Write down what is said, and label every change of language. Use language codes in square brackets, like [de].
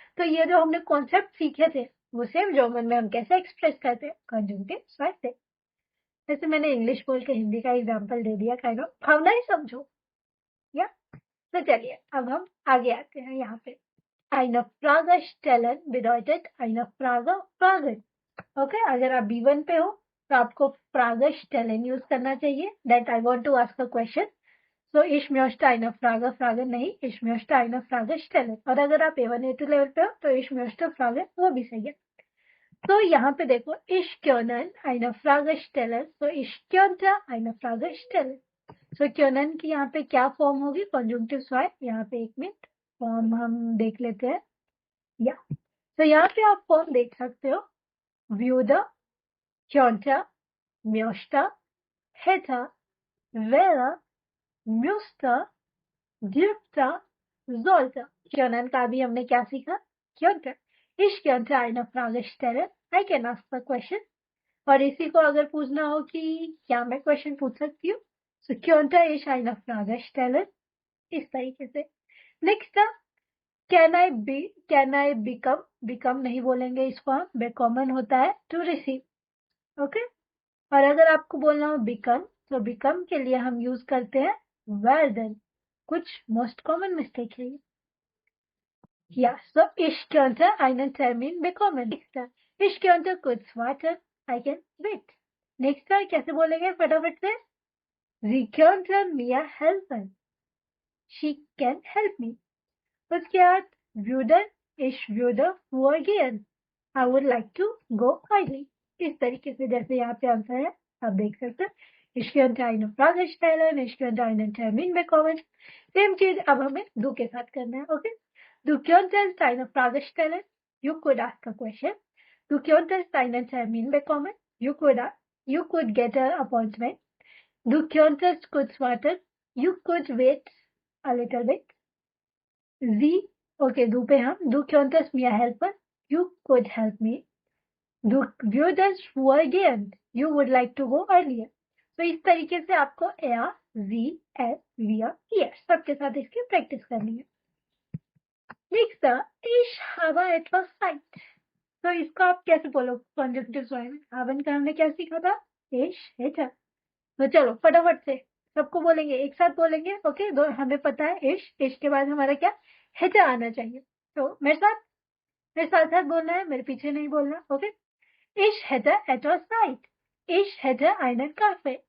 [hi] तो ये जो हमने कॉन्सेप्ट सीखे थे वो सेम जर्मन में हम कैसे एक्सप्रेस करते हैं, कॉन्जुंक्टिव स्वाय से। जैसे मैंने इंग्लिश बोल के हिंदी का एग्जाम्पल दे दिया, काइंड ऑफ भावना ही समझो या। तो चलिए अब हम आगे आते हैं यहाँ पे, [de] eine Frage stellen bedeutet eine Frage fragen। [hi] Okay, अगर आप B1 पे हो तो आपको Frage stellen यूज करना चाहिए, [en] that I want to ask a question, [de] so ich möchte eine Frage fragen, [hi] नहीं [de] ich möchte eine Frage stellen। [hi] और अगर आप A1 A2 लेवल पे हो तो [de] ich möchte fragen, [hi] वो भी सही है। तो यहाँ पे देखो, [de] ich können eine Frage stellen, so ich könnte eine Frage stellen। [hi] so können की यहाँ पे क्या फॉर्म होगी, कॉन्जुंक्टिव स्वाय। यहाँ पे एक मिनट फॉर्म हम देख लेते हैं, या तो यहाँ पे आप फॉर्म देख सकते हो, würde, könnte, möchte, hätte, wäre, müsste, dürfte, sollte। können का भी हमने क्या सीखा, könnte, [de] ich könnte eine Frage stellen, [en] I can ask the question। [hi] और इसी को अगर पूछना हो कि क्या मैं क्वेश्चन पूछ सकती हूँ, [de] so könnte ich eine Frage stellen, [hi] इस तरीके से। नेक्स्ट, कैन आई बिकम नहीं बोलेंगे इसको हम, बेकॉमन होता है टू रिसीव। ओके, और अगर आपको बोलना हो बिकम, तो बिकम के लिए हम यूज करते हैं werden। कुछ मोस्ट कॉमन मिस्टेक है ये। [de] Ja, so ich könnte einen Termin bekommen। Ich könnte kurz warten, [en] I can wait. [hi] Next बार कैसे बोलेंगे फटाफट से? [de] Sie könnte mir helfen. [en] She can help me. [de] उसके बाद würde, ich würde vorgehen. [en] I would like to go early. [hi] इस तरीके से जैसे यहाँ पे आंसर है आप देख सकते हैं. [de] Ich könnte eine Frage stellen, ich könnte einen Termin bekommen. [hi] Same चीज अब हमें du के साथ करना है. [de] ओके, du könntest eine Frage stellen. [en] You could ask a question. [de] Du könntest einen Termin bekommen. [en] You could get an appointment. [de] Du könntest kurz warten. [en] You could wait a little bit. [de] Sie, okay, du पे हम, du könntest mir helfen. [en] You could help me. [de] Du würdest vorgehen. [en] You would like to go earlier. [hi] तो इस तरीके से आपको er, sie, es, wir, ihr सबके साथ इसकी प्रैक्टिस करनी है. [de] नेक्स्ट, ich habe etwas Zeit. [hi] तो इसको आप कैसे बोलो कॉन्जक्टिव फॉर्म में? haben का हमने क्या सीखा था? [de] ich hätte. [hi] तो चलो फटाफट से सबको बोलेंगे, एक साथ बोलेंगे. ओके, दो हमें पता है इश के बाद हमारा क्या hätte आना चाहिए. तो मेरे साथ बोलना है, मेरे पीछे नहीं बोलना. [de] ओके, ich hätte etwas Zeit. Ich hätte einen Kaffee.